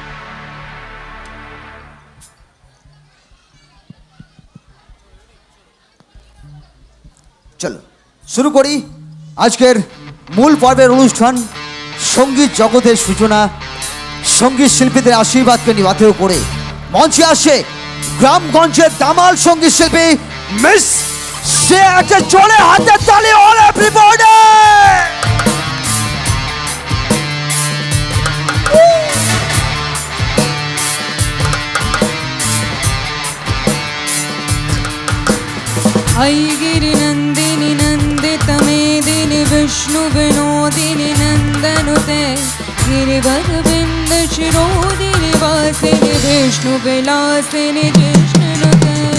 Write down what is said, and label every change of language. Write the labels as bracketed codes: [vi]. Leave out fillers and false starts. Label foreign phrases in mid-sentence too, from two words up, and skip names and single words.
[bn] চলো শুরু করি আজকের মূল পর্বের অনুষ্ঠান সঙ্গীত জগতের সূচনা সঙ্গীত শিল্পীদের আশীর্বাদকে নিবাতেও করে মঞ্চে আসে গ্রামগঞ্জের দামাল সঙ্গীত শিল্পী মিস শ্রেয়াকে চলে হাতে তালি [en] all everybody [sa] ऐ गिरिनन्दिनि नन्दितमेदिनि विष्णुविनोदिनि नन्दनुते गिरिवरविन्दशिरोदिनि वासिनि विष्णुविलासिनि जिष्णुनुते